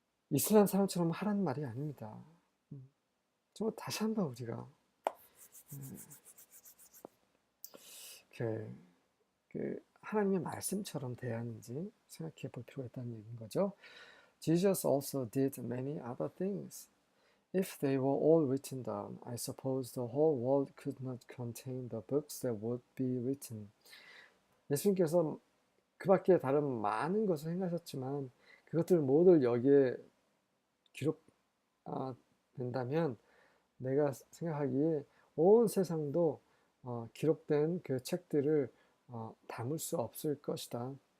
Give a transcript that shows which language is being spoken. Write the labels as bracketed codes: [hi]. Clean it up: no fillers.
[ko] 이슬람 사람처럼 하라는 말이 아닙니다. 정말 다시 한번 우리가 그, 하나님의 말씀처럼 대하는지 생각해 볼 필요가 있다는 얘기인 거죠. [en] Jesus also did many other things. If they were all written down, I suppose the whole world could not contain the books that would be written. [ko] 예수님께서 그 밖에 다른 많은 것을 행하셨지만 그것들 모두 여기에 기록된다면 내가 생각하기에 온 세상도 기록된 그 책들을 담을 수 없을 것이다.